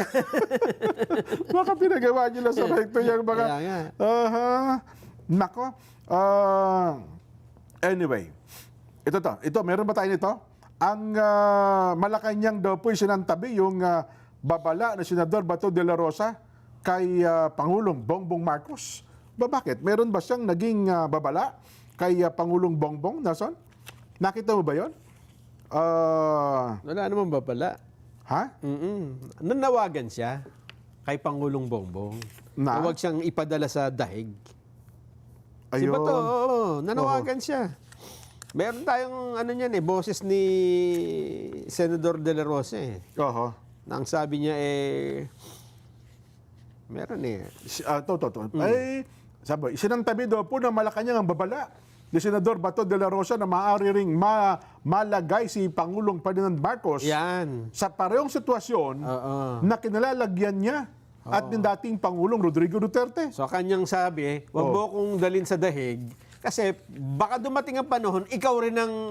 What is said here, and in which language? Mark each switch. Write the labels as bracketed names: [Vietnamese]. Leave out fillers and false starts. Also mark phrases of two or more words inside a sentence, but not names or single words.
[Filipino] Baka pinagawa niyo lang sa recto yan. Nako. Anyway, ito, meron ba tayo nito? Ang Malacanang daw po sinantabi yung babala na Senador Bato de la Rosa kay Pangulong Bongbong Marcos. Bakit? Meron ba siyang naging babala kay Pangulong Bongbong, Nelson? Nakita mo ba yun? Wala naman babala. Ha? Nanawagan siya kay Pangulong Bongbong. Na huwag siyang ipadala sa dahig. Si Bato, nanawagan siya. Meron tayong boses ni Senador De La Rosa eh. Nang sabi niya meron sabi, isinantabi daw po ng Malacanang ang babala ni Senador Bato de la Rosa na maaari ring malagay si Pangulong Ferdinand Marcos sa parehong sitwasyon na kinalalagyan niya at ng dating Pangulong Rodrigo Duterte. So kanyang sabi, wag mo kong dalhin sa dahig kasi baka dumating ang panahon, ikaw rin ang